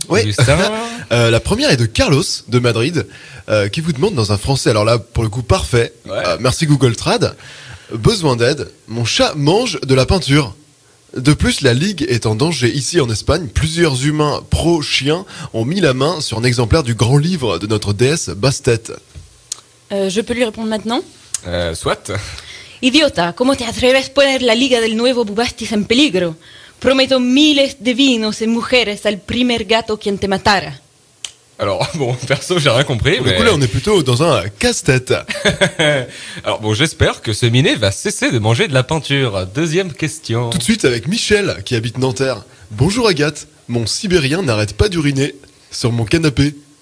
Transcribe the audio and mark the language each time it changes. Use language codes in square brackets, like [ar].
[fr] Oui, la première est de Carlos, de Madrid, qui vous demande dans un français, alors là pour le coup parfait, merci Google Trad, besoin d'aide, mon chat mange de la peinture. De plus, la Ligue est en danger ici en Espagne. Plusieurs humains pro-chiens ont mis la main sur un exemplaire du grand livre de notre déesse Bastet. Je peux lui répondre maintenant? Soit. [es] Idiota, ¿cómo te atreves a poner la Liga del Nuevo Bubastis en peligro? Prometo miles de vinos y mujeres al primer gato quien te matara. [fr] Alors, bon, perso, j'ai rien compris, mais... Du coup, là, on est plutôt dans un casse-tête. Alors, bon, j'espère que ce minet va cesser de manger de la peinture. Deuxième question. Tout de suite avec Michel, qui habite Nanterre. Bonjour Agathe, mon sibérien n'arrête pas d'uriner sur mon canapé.